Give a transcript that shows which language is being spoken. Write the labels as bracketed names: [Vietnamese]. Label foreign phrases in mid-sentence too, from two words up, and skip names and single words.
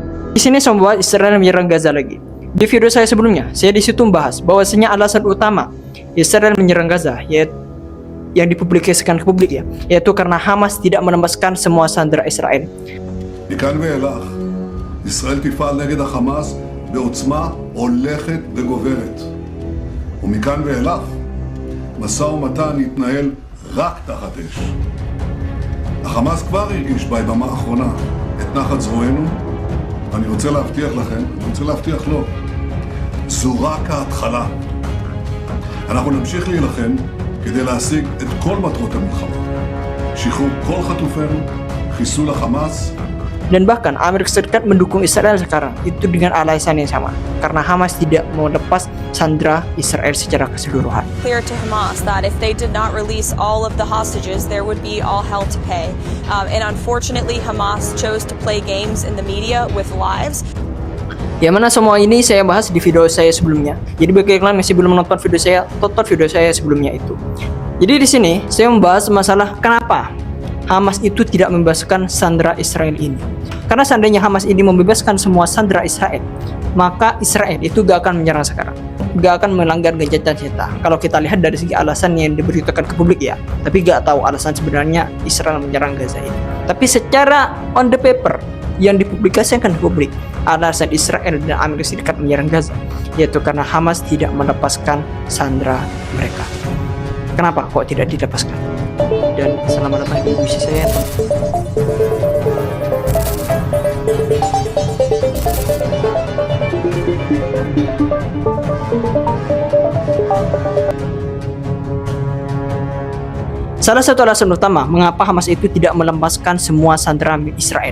[Indonesian] Di sini saya membahas Israel menyerang Gaza lagi. Di video saya sebelumnya, saya di situ membahas bahwasanya alasan utama Israel menyerang Gaza yaitu yang dipublikasikan ke publik ya, yaitu karena Hamas tidak menembaskan semua sandera Israel. [Hebrew] מכאן ואילך, ישראל תפעל נגד החמאס בעוצמה הולכת וגוברת. ומכאן ואילך, משא ומתן יתנהל רק תחת אש. החמאס כבר הרגיש ביממה האחרונה את נחת זרוענו, ואני רוצה להבטיח לכם, אני רוצה להבטיח לו, זו רק ההתחלה. אנחנו נמשיך להילחם כדי להשיג את כל מטרות המלחמה. שחרור כל חטופינו, חיסול החמאס. [Indonesian] Dan bahkan Amerika Serikat mendukung Israel sekarang itu dengan alasan yang sama, karena Hamas tidak mau lepas sandera Israel secara keseluruhan. [English] Clear to Hamas that if they did not release all of the hostages, there would be all hell to pay. And unfortunately, Hamas chose to play games in the media with lives. [Indonesian] Yang mana semua ini saya bahas di video saya sebelumnya. Jadi bagi kalian masih belum menonton video saya, tonton video saya sebelumnya itu. Jadi di sini saya membahas masalah kenapa Hamas itu tidak membebaskan sandera Israel ini. Karena seandainya Hamas ini membebaskan semua sandera Israel, maka Israel itu gak akan menyerang sekarang, gak akan melanggar gencatan senjata. Kalau kita lihat dari segi alasan yang diberitakan ke publik ya, tapi gak tahu alasan sebenarnya Israel menyerang Gaza ini. Tapi secara [English] on the paper [Indonesian] yang dipublikasikan ke publik, alasan Israel dan Amerika Serikat menyerang Gaza yaitu karena Hamas tidak melepaskan sandera mereka. Kenapa kok tidak dilepaskan? Dan selamat datang di misi saya. Salah satu alasan utama mengapa Hamas itu tidak melepaskan semua sandera Israel.